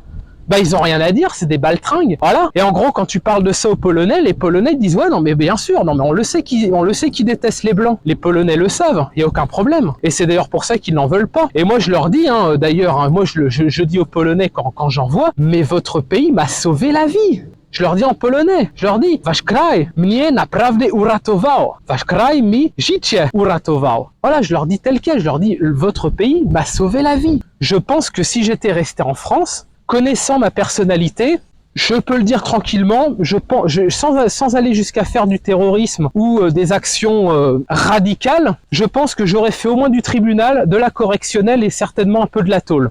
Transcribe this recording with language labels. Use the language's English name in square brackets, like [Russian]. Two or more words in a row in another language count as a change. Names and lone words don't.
[French] Bah ils ont rien à dire, c'est des baltringues, voilà. Et en gros, quand tu parles de ça aux Polonais, les Polonais disent ouais non mais bien sûr, non mais on le sait qu'ils détestent les blancs. Les Polonais le savent, il y a aucun problème. Et c'est d'ailleurs pour ça qu'ils n'en veulent pas. Et moi je leur dis, d'ailleurs, moi je dis aux Polonais quand j'en vois, mais votre pays m'a sauvé la vie. Je leur dis en polonais, je leur dis [Polish] wasz kraj mnie naprawdę uratował, wasz kraj mi życie uratował. [French] Voilà, je leur dis tel quel, je leur dis votre pays m'a sauvé la vie. Je pense que si j'étais resté en France, connaissant ma personnalité, je peux le dire tranquillement, sans aller jusqu'à faire du terrorisme ou des actions radicales, je pense que j'aurais fait au moins du tribunal, de la correctionnelle et certainement un peu de la tôle.